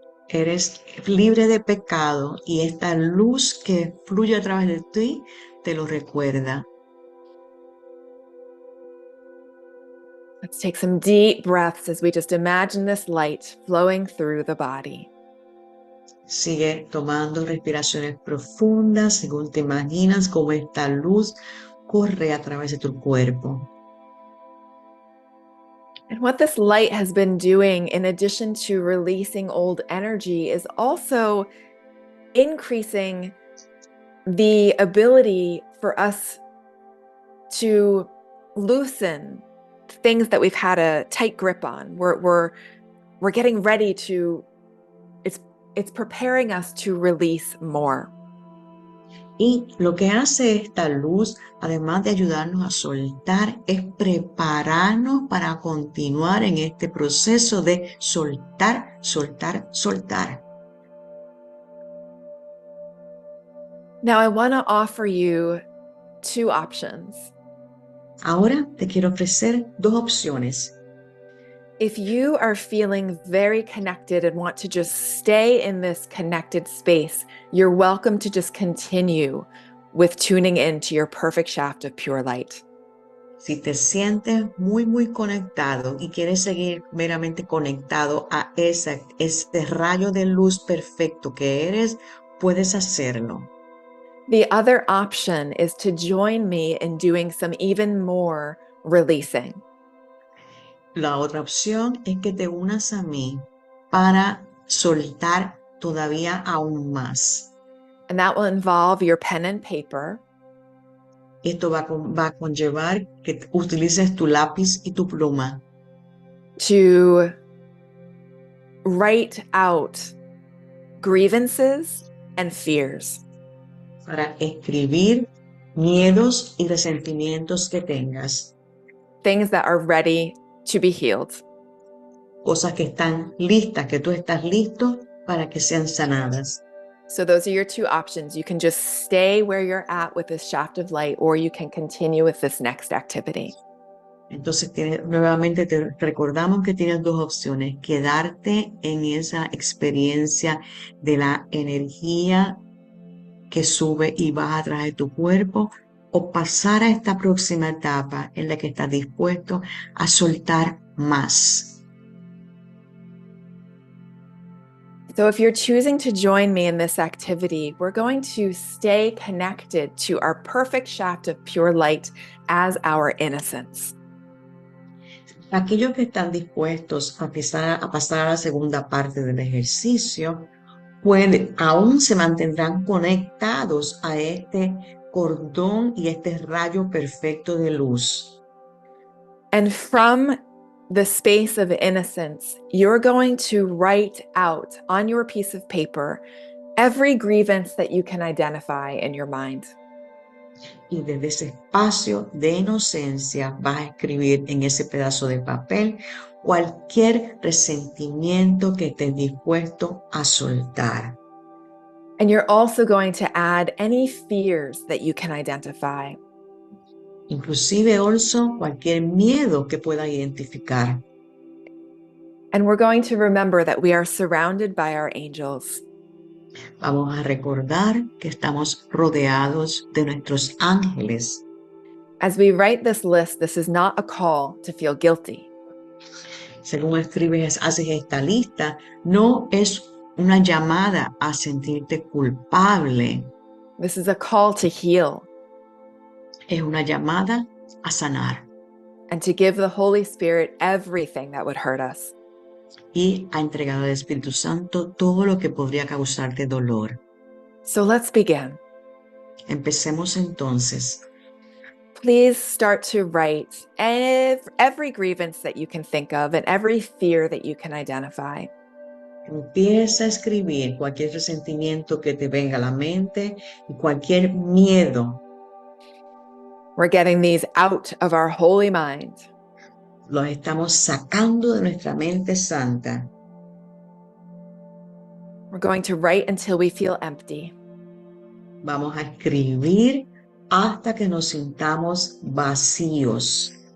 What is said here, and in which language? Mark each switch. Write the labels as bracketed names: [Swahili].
[Spanish] Eres libre de pecado y esta luz que fluye a través de ti te lo recuerda. [English] Let's take some deep breaths as we just imagine this light flowing through the body. [Spanish] Sigue tomando respiraciones profundas según te imaginas cómo esta luz corre a través de tu cuerpo. [English] And what this light has been doing, in addition to releasing old energy, is also increasing the ability for us to loosen things that we've had a tight grip on. We're getting ready to, it's preparing us to release more. [Spanish] Y lo que hace esta luz, además de ayudarnos a soltar, es prepararnos para continuar en este proceso de soltar, soltar, soltar. [English] Now, I want to offer you two options. [Spanish] Ahora te quiero ofrecer dos opciones. [English] If you are feeling very connected and want to just stay in this connected space, you're welcome to just continue with tuning into your perfect shaft of pure light. [Spanish] Si te sientes muy, muy conectado y quieres seguir meramente conectado a ese rayo de luz perfecto que eres, puedes hacerlo. [English] The other option is to join me in doing some even more releasing. [Spanish] La otra opción es que te unas a mí para soltar todavía aún más. [English] And that will involve your pen and paper. [Spanish] Esto va a conllevar que utilices tu lápiz y tu pluma [English] To write out grievances and fears. [Spanish] para escribir miedos y resentimientos que tengas, [English] Things that are ready to be healed. [Spanish] cosas que están listas, que tú estás listo para que sean sanadas. [English] So those are your two options. You can just stay where you're at with this shaft of light, or you can continue with this next activity. [Spanish] Entonces, nuevamente te recordamos que tienes dos opciones: quedarte en esa experiencia de la energía que sube y baja a través de tu cuerpo, o pasar a esta próxima etapa en la que estás dispuesto a soltar más. [English] So if you're choosing to join me in this activity, we're going to stay connected to our perfect shaft of pure light as our innocence. [Spanish] Aquellos que están dispuestos a pasar a la segunda parte del ejercicio, aún se mantendrán conectados a este cordón y este rayo perfecto de luz. [English] And from the space of innocence, you're going to write out on your piece of paper every grievance that you can identify in your mind. [Spanish] Y desde ese espacio de inocencia vas a escribir en ese pedazo de papel cualquier resentimiento que estés dispuesto a soltar. [English] And you're also going to add any fears that you can identify. [Spanish] Inclusive [English] also [Spanish] cualquier miedo que pueda identificar. [English] And we're going to remember that we are surrounded by our angels. [Spanish] Vamos a recordar que estamos rodeados de nuestros ángeles. [English] As we write this list, this is not a call to feel guilty. [Spanish] Según haces esta lista, no es una llamada a sentirte culpable. [English] This is a call to heal. [Spanish] Es una llamada a sanar. [English] And to give the Holy Spirit everything that would hurt us. [Spanish] Y a entregar al Espíritu Santo todo lo que podría causarte dolor. [English] So let's begin. [Spanish] Empecemos entonces. [English] Please start to write every grievance that you can think of and every fear that you can identify. [Spanish] Empieza a escribir cualquier resentimiento que te venga a la mente y cualquier miedo. [English] We're getting these out of our holy mind. [Spanish] Los estamos sacando de nuestra mente santa. [English] We're going to write until we feel empty. [Spanish] Vamos a escribir hasta que nos sintamos vacíos.